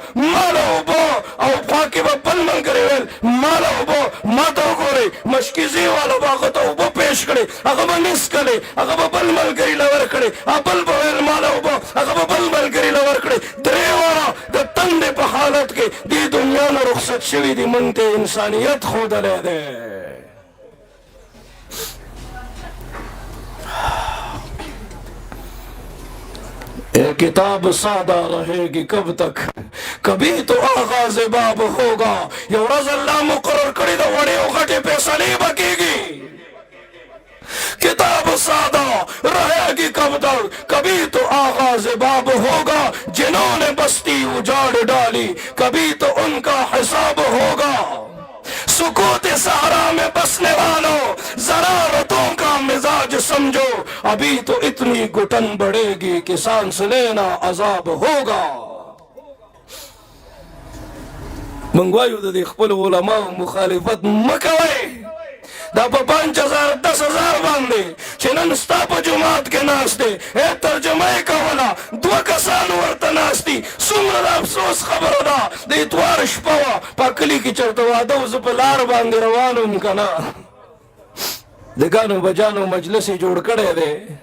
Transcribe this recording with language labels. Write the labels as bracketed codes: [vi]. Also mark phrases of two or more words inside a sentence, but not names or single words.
[ps] او خوا کې به بل ملګري ویل ماله اوبه ما ته وګورئ مشکیزي والا به هغه ته اوبه پیش کړې هغه به نسکلې هغه به بل ملګري له ورکړې بل به ویل ماله اوبه هغه به بل ملګري له ورکړې درې واره د تندې په حالت کې دې دنیا نه رخصت شوي دي موږ ته انسانیت ښودلی دی [ur] کتاب سادہ رہے گی کب تک کبھی تو آغاز باب ہوگا [ps] یو ورځ الله مقرر کړی د وړې او غټې فیصلې به کېږي [ur] کتاب سادہ رہے گی کب تک کبھی تو آغاز باب ہوگا جنہوں نے بستی اجاڑ ڈالی کبھی تو ان کا حساب ہوگا سکوت صحرا میں بسنے والوں ضرارتوں کا مزاج سمجھو ابھی تو اتنی گھٹن بڑھے گی کہ سانس لینا عذاب ہوگا [ps] منگوایو د دې خپل علماو مخالفت مه کوئ دا په 5000 10,000 باندې چې نن ستا په جومات کې ناست دی ترجمه یې کوله 2 کسان ورته ناست دي څومره د افسوس خبره ده د اتوار شپه وه په کلي کې چېرته واده و زه په لار باندې روان وم که نه د ګانو بجانو مجلس یې جوړ کړی دی